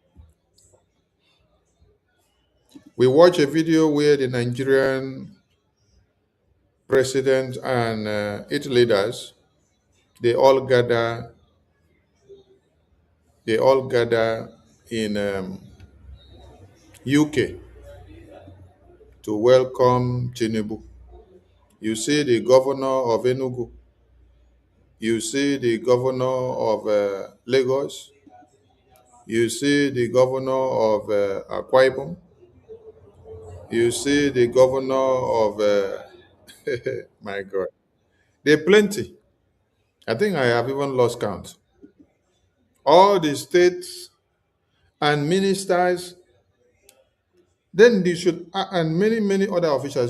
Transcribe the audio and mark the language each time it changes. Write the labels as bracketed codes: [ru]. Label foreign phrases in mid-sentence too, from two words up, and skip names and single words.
[en] We watched a video where the Nigerian president and its leaders, they all gather in UK to welcome Tinubu. You see the governor of Enugu, you see the governor of Lagos, you see the governor of Akwa Ibom, you see the governor of my God, there are plenty. I think I have even lost count. All the states and ministers, then they should, and many other officials.